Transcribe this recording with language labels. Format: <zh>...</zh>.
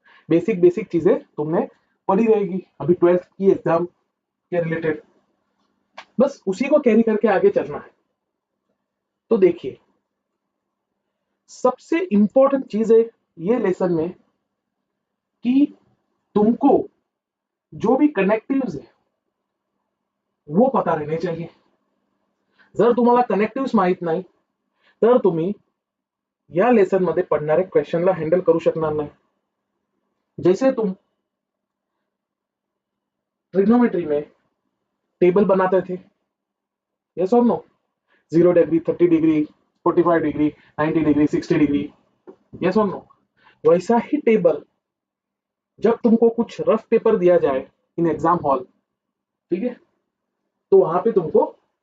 <hi>Basic basic चीजें तुमने पढ़ी रहेगी अभी 12th की एग्जाम के रिलेटेड, बस उसी को कैरी करके आगे चलना है। तो देखिए, सबसे इंपॉर्टेंट चीज है ये लेसन में कि तुमको जो भी कनेक्टिव्स है वो पता रहने चाहिए।</hi> <mr>जर तुम्हाला कनेक्टिव्स माहित नाही तर तुम्ही या लेसन मध्ये पडणारे क्वेश्चनला हँडल करू शकणार नाही।</mr> <hi>जैसे तुम ट्रिग्नोमेट्री में टेबल बनाते थे, यस और no, 0 degree, 30 degree, 45 degree, 90 degree, 60 degree, yes और नो, वैसा ही टेबल जब तुमको कुछ रफ पेपर दिया जाए इन एग्जाम हॉल, ठीक है, तो वहां पे तुमको</hi>